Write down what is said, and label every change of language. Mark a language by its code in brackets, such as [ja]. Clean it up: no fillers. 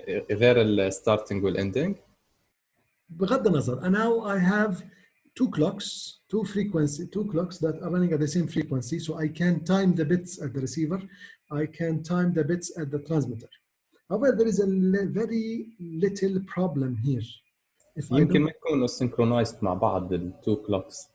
[ar] غير ال starting وال ending. بغض النظر, [en] and now I have two clocks that are running at the same frequency, so I can time the bits at the receiver, I can time the bits at the transmitter. However, there is a very little problem here. [ar] يمكن ما يكونوا synchronized مع بعض [en] the two clocks.